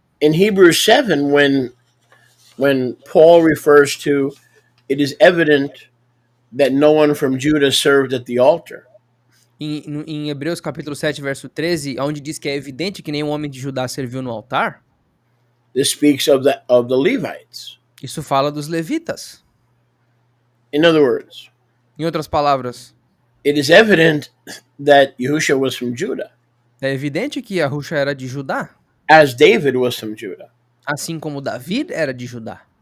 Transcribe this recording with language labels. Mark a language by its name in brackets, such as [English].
[English] In Hebrews 7, when Paul refers to, it is evident that no one from Judah served at the altar. [Portuguese] Em Hebreus capítulo 7, verso 13, onde diz que é evidente que nenhum homem de Judá serviu no altar, [English] this speaks of the Levites. [Portuguese] Isso fala dos levitas. [English] In other words, [Portuguese] em outras palavras, [English] it is evident that Yahusha was from Judah, [Portuguese] é evidente que Yahusha era de Judá, [English] as David was from Judah. [Portuguese] assim como David era de Judá.